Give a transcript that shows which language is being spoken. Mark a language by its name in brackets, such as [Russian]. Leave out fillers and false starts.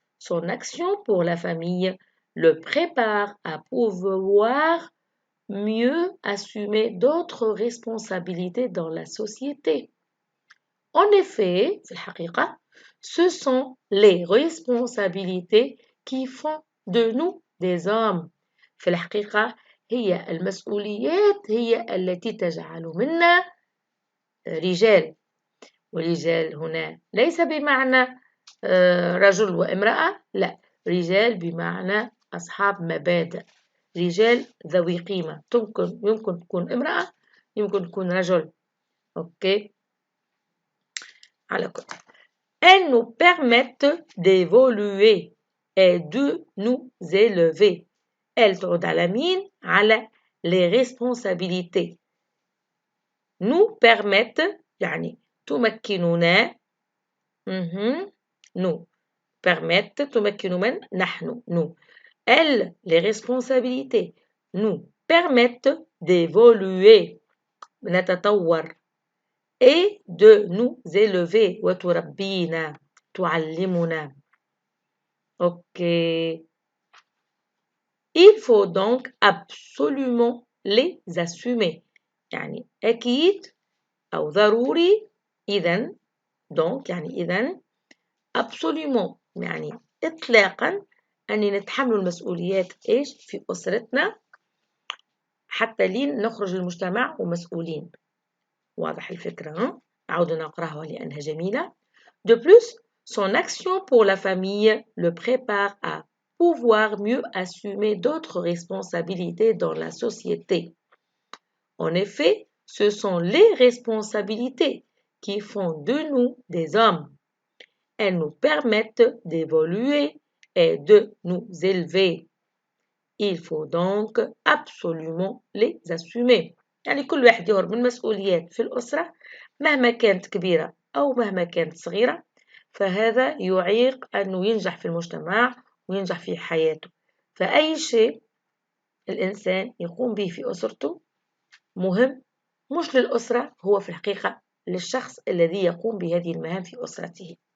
[French] son action pour la famille le prépare à pouvoir mieux assumer d'autres responsabilités dans la société. En effet, [Arabic] في الحقيقة, [French] ce sont les responsabilités qui font de nous des hommes. [Arabic] في الحقيقة هي المسؤوليات هي التي تجعل منا رجال. ورجال هنا ليس بمعنى رجل وامرأة، لا، رجال بمعنى أصحاب مبادئ، رجال ذوي قيمة. يمكن تكون امرأة، يمكن تكون رجل. أوكي. على كل. [French] Elles nous permettent d'évoluer et de nous élever. [Arabic] elles تعود على مين؟ على [French] les responsabilités. nous permettent [Arabic] يعني تمكننا. [French] nous permettent [Arabic] تمكن من؟ نحن. [French] nous. elles, les responsabilités, nous permettent d'évoluer نتطور et de nous élever [Arabic] وتربينا تعلمنا. [French] Ok. Il faut donc absolument les assumer. [Arabic] يعني أكيد أو ضروري إذن donc يعني إذن absolument يعني إطلاقا أني نتحمل المسؤوليات إيش في أسرتنا حتى لين نخرج للمجتمع ومسؤولين. واضح الفكرة؟ أعود نقرأها لأنها جميلة. [French] De plus, son action pour la famille le prépare à pouvoir mieux assumer d'autres responsabilités dans la société. En effet, ce sont les responsabilités qui font de nous des hommes. Elles nous permettent d'évoluer et de nous élever. Il faut donc absolument les assumer. [Arabic] يعني كل واحد يهرب من مسؤوليات في الأسرة مهما كانت كبيرة أو مهما كانت صغيرة، فهذا يعيق أنه ينجح في المجتمع وينجح في حياته. فأي شيء الإنسان يقوم به في أسرته مهم، مش للأسرة، هو في الحقيقة للشخص الذي يقوم بهذه المهام في أسرته.